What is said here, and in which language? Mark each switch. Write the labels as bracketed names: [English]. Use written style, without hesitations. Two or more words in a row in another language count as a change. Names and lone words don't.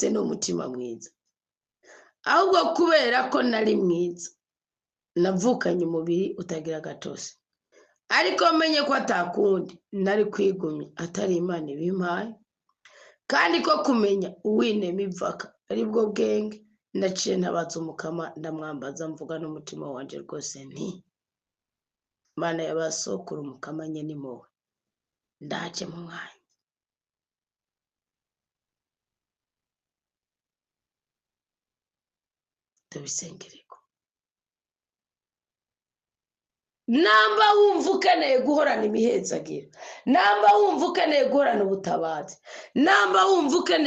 [Rundi] n'umutima mwiza, ahubwo kubera ko nari mwiza navukanye umubiri utagira agatose, ariko menye ko atakundi nari kwigumya atari Imana ibimpaye, kandi ko kumenya uwinema ivaka ari bwo bwenge naciye ntabaza umukama ndamwambaza mvuga n'umutima wanje rwose nti Mana y'abasokuru umukama nyene impuhwe ndaje mu mwanya tubisengereko namba wumva ukeneye guhorana imihezagiro namba wumva ukeneye guhorana ubutabazi namba wumva ukeneye